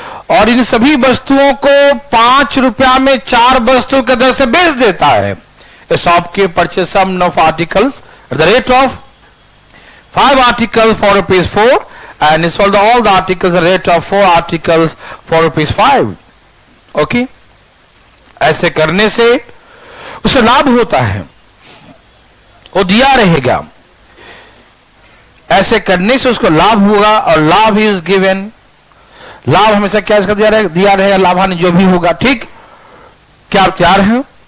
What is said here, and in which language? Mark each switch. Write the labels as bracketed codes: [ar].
[hi] और इन सभी वस्तुओं को 5 रुपया में 4 वस्तु के दर से बेच देता है। [en] A shopkeeper purchase sum of articles at the rate of 5 articles for ₹4 and he sold all the articles at the rate of 4 articles for ₹5. Okay? [hi] ऐसे करने से उसे लाभ होता है, वो दिया रहेगा। ऐसे करने से उसको लाभ होगा, और लाभ [en] is given, [hi] लाभ हमेशा क्या इसका दिया रहेगा, लाभांश जो भी होगा, ठीक? क्या आप तैयार हैं?